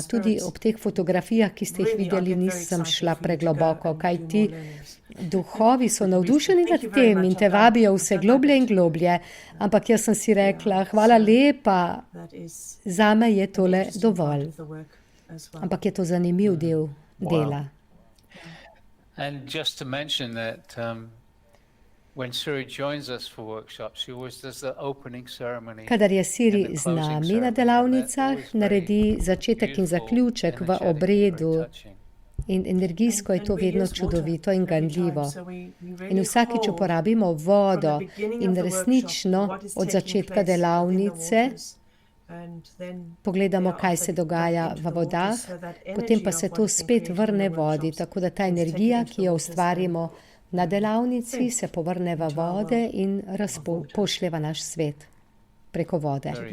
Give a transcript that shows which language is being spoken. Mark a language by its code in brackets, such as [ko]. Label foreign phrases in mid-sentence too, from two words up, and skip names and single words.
[sl] Tudi ob teh fotografijah, ki ste jih videli, nisem šla pregloboko, kajti duhovi so navdušeni nad tem in te vabijo vse globlje in globlje. Ampak jaz sem si rekla, hvala lepa, zame je tole dovolj. Ampak je to zanimiv del dela. [en] And just to mention that when Siri joins us for workshops, she always does the opening ceremony. [sl] Kadar je Siri z nami na delavnicah, naredi začetek in zaključek v obredu. In energijsko je to vedno čudovito in ganljivo. In vsakič uporabimo vodo in resnično od začetka delavnice pogledamo, kaj se dogaja v vodah, potem pa se to spet vrne vodi, tako da ta energija, ki jo ustvarimo na delavnici, se povrne v vode in pošlje v naš svet preko vode.